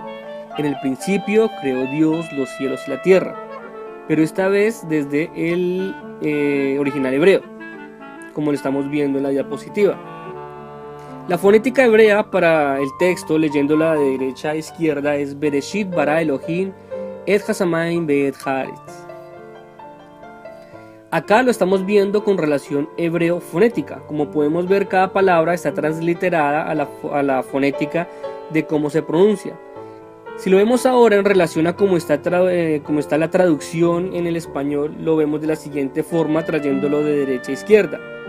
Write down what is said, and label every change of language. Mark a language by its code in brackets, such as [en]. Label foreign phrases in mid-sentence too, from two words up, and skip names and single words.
[es] En el principio creó Dios los cielos y la tierra, pero esta vez desde el original hebreo, como lo estamos viendo en la diapositiva. La fonética hebrea para el texto, leyéndola de derecha a izquierda, es [he] בראשית ברא אלוהים את השמים ואת הארץ. [es] Acá lo estamos viendo con relación hebreo-fonética. Como podemos ver, cada palabra está transliterada a la fonética de cómo se pronuncia. Si lo vemos ahora en relación a cómo está la traducción en el español, lo vemos de la siguiente forma, trayéndolo de derecha a izquierda.